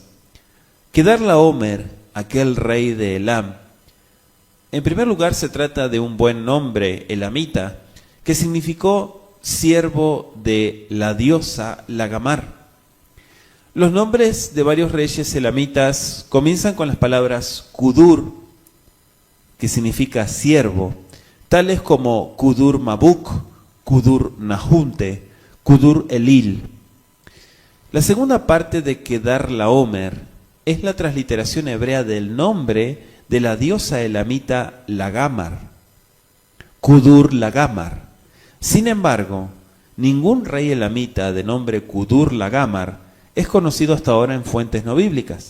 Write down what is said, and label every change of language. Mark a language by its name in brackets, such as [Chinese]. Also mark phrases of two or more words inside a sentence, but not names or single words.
[Spanish] Kedar Laomer, aquel rey de Elam, en primer lugar se trata de un buen nombre elamita, que significó siervo de la diosa Lagamar. Los nombres de varios reyes elamitas comienzan con las palabras Kudur, que significa siervo, tales como Kudur Mabuk, Kudur Nahunte, Kudur Elil. La segunda parte de Kedar Laomer es la transliteración hebrea del nombre de la diosa elamita Lagamar, Kudur Lagamar, Sin embargo, ningún rey elamita de nombre Kudur-Lagamar es conocido hasta ahora en fuentes no bíblicas.